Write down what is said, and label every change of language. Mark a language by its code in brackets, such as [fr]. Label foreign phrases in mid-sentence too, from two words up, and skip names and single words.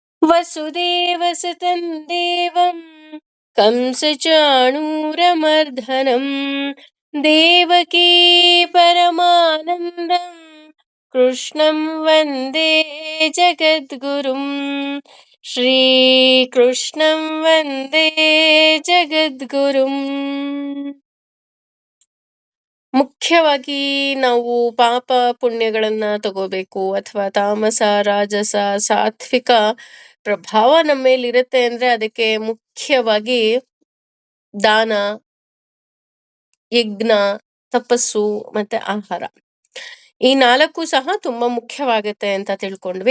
[sa] वसुदेवसुतं देवं कंसचाणूरमर्दनं देवकी परमानन्दं कृष्णं वन्दे जगद्गुरुं श्रीकृष्णं वन्दे जगद्गुरुम्. [kn] ಮುಖ್ಯವಾಗಿ ನಾವು ಪಾಪ ಪುಣ್ಯಗಳನ್ನ ತಗೋಬೇಕು ಅಥವಾ ತಾಮಸ ರಾಜಸ ಸಾತ್ವಿಕ ಪ್ರಭಾವ ನಮ್ಮ ಮೇಲಿರುತ್ತೆ ಅಂದ್ರೆ ಅದಕ್ಕೆ ಮುಖ್ಯವಾಗಿ ದಾನ, ಯಜ್ಞ, ತಪಸ್ಸು ಮತ್ತೆ ಆಹಾರ, ಈ 4 ಸಹ ತುಂಬಾ ಮುಖ್ಯವಾಗುತ್ತೆ ಅಂತ ತಿಳ್ಕೊಂಡ್ವಿ.